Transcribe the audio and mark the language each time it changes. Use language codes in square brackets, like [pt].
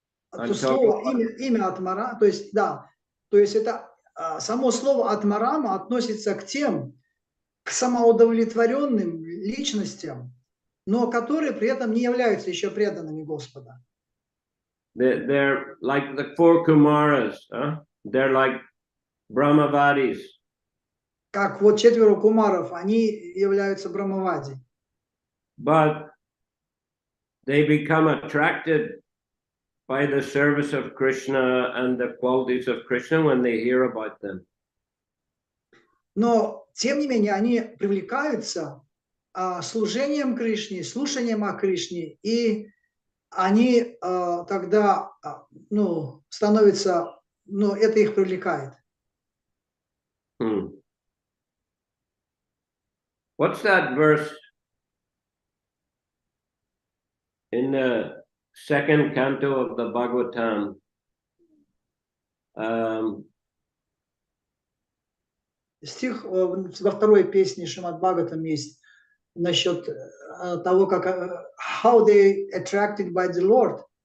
[ru] То слово, имя Атмара, то есть, да, то есть это само слово Атмарама относится к самоудовлетворенным личностям, но которые при этом не являются еще преданными Господа. [en] They're like the 4 Kumaras, they're like Brahmavadis. [ru] Как вот 4 кумаров, они являются Брамавади. [en] But they become attracted by the service of Krishna and the qualities of Krishna when they hear about them. [ru] Но, тем не менее, они привлекаются служением Кришне, слушанием о Кришне, и они тогда, становятся, это их привлекает. [en] What's that verse in the 2nd canto of the Bhagavatam? [ru] Стих во второй песне Шримад Бхагаватам есть насчет того, как [en] how they attracted by the Lord.